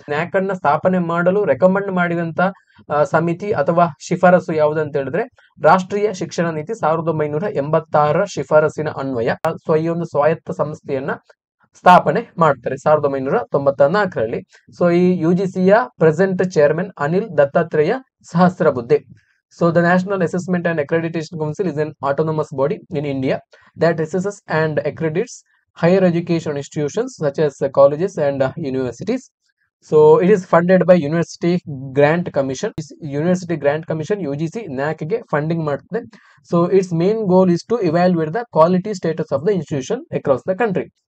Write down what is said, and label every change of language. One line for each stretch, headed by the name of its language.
Kannada: ನ್ಯಾಕ್ ಅನ್ನ ಸ್ಥಾಪನೆ ಮಾಡಲು ರೆಕಮೆಂಡ್ ಮಾಡಿದಂತ ಸಮಿತಿ ಅಥವಾ ಶಿಫಾರಸು ಯಾವುದಂತ ಹೇಳಿದ್ರೆ ರಾಷ್ಟ್ರೀಯ ಶಿಕ್ಷಣ ನೀತಿ 1986ರ ಶಿಫಾರಸಿನ ಅನ್ವಯ ಸೊ ಈ ಒಂದು ಸ್ವಾಯತ್ತ ಸಂಸ್ಥೆಯನ್ನ ಸ್ಥಾಪನೆ ಮಾಡ್ತಾರೆ 1994ರಲ್ಲಿ. ಸೊ ಈ UGCಯ present chairman Anil Dattatreya Sahasrabuddhe.
English: So the National Assessment and Accreditation Council is an autonomous body in India that assesses and accredits higher education institutions such as colleges and universities. So it is funded by
Kannada: University Grant Commission. University Grant Commission UGC NAC ಗೆ funding ಮಾಡ್ತದೆ.
English: So it's main goal is to evaluate the quality status of the institution across the country.